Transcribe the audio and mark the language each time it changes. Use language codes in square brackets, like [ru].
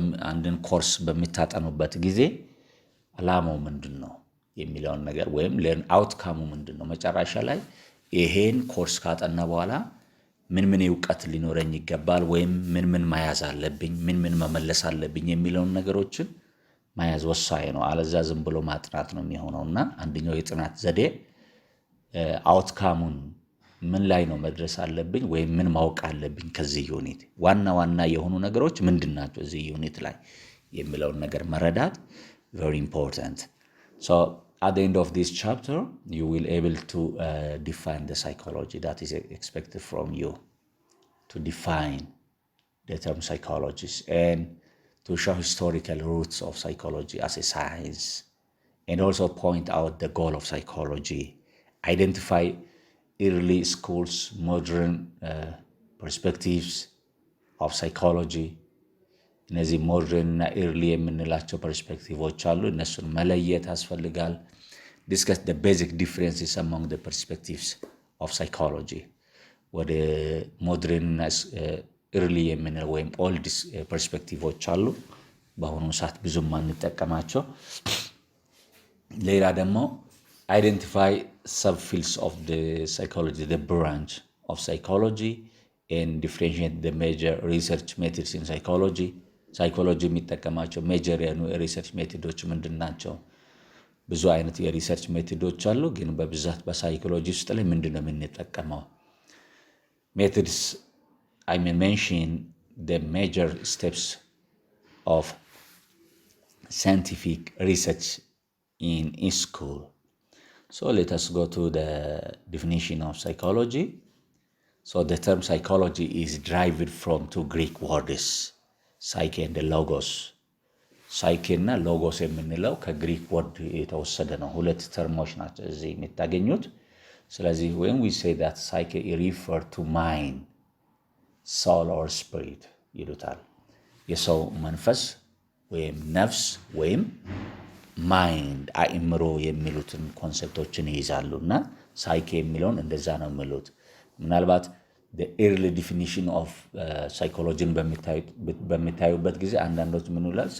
[am] አንድን ኮርስ በሚታጠኑበት ጊዜ አላማው ምንድን ነው የሚለውን ነገር ወይም ለርን አውትካሙ ምንድን ነው፣ መጨረሻ ላይ ይሄን ኮርስ ካጠና በኋላ ምን እውቀት ሊኖረኝ ይገባል ወይም ምን መያዝ አለብኝ፣ ምን መመለስ አለብኝ የሚለውን ነገሮችን መያዝ ወሳኝ ነው። አለዛ ዝም ብሎ ማጥናት ነው የሚሆነውና አንደኛው የጥናት ዘዴ አውትካሙን ምን ላይ ነው መድረስ አለብኝ ወይም ምን ማወቅ አለብኝ ከዚህ ዩኒት ዋና የሆኑ ነገሮች ምንድናቸው እዚህ ዩኒት ላይ የሚለውን ነገር መረዳት [en] very important. So at the end of this chapter you will able to define the psychology that is expected from you, to define the term psychologist and to show historical roots of psychology as a science, and also point out the goal of psychology, identify early schools, modern perspectives of psychology. [am] እነዚህ ሞደርን እና ኤርሊ የምንላቸው ፐርስፔክቲቮች አሉ፣ እነሱን መለየት ያስፈልጋል። [en] ዲስከስ the basic differences among the perspectives of psychology. [am] ወደ ሞደርን እና ኤርሊ የምንለው ወይም ኦልድ ፐርስፔክቲቮች አሉ፣ በአሁኑ ሰዓት ብዙም አንጠቀማቸው። ሌላ ደግሞ [en] identify subfields of the psychology, the branch of psychology, and differentiate the major research methods in psychology. [am] ሳይኮሎጂ የሚጠቀማቸው ሜጀር የሆኑ የሪሰርች ሜቶዶች ምንድን ናቸው? ብዙ አይነት የሪሰርች ሜቶዶች አሉ፣ ግን በብዛት በሳይኮሎጂ ውስጥ ላይ ምንድን ነው የምንጠቀመው? [en] ሜቶድስ I may mention the major steps of scientific research in school. So let us go to the definition of psychology. So the term psychology is derived from two Greek words, psyche and logos. [am] psyche እና logos የምንለው ከግሪክ ወርድ የተወሰደ ነው። ሁለት ተርሞች ናቸው እዚህ የምታገኙት። ስለዚህ [en] when we say that psyche refer to mind, soul or spirit [am] ይሉታል። የሰው መንፈስ ወይም ነፍስ ወይም ማይንድ አእምሮ የሚሉትን ኮንሰፕቶችን ይይዛሉና ሳይኬ የሚለውን እንደዛ ነው የሚሉት። ምናልባት [en] the early definition of psychology [am] በሚታዩበት ጊዜ አንዳንዶች ምን ይላል?